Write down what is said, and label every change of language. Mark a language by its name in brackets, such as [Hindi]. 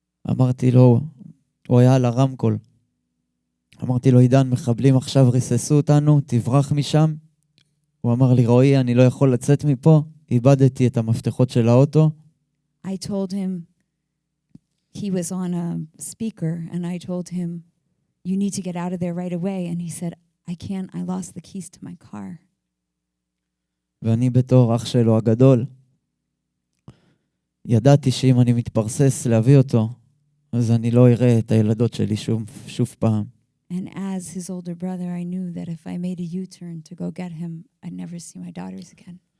[Hebrew] אמרתי לו, הוא היה על הרמקול. אמרתי לו, עידן, מחבלים עכשיו ריססו אותנו, תברח משם. הוא אמר לי, רועי, אני לא יכול לצאת מפה, איבדתי את המפתחות של האוטו. [English] I told him, he was on a speaker, and I told him, you need to get out of there right away. And he said, I can't, I lost the keys to my car. [Hebrew] ואני בתור אח שלו הגדול, ידעתי שאם אני מתפרסס להביא אותו, אז אני לא אראה את הילדות שלי שוב פעם. [English] And as his older brother, I knew that if I made a U-turn to go get him, I'd never see my daughters again.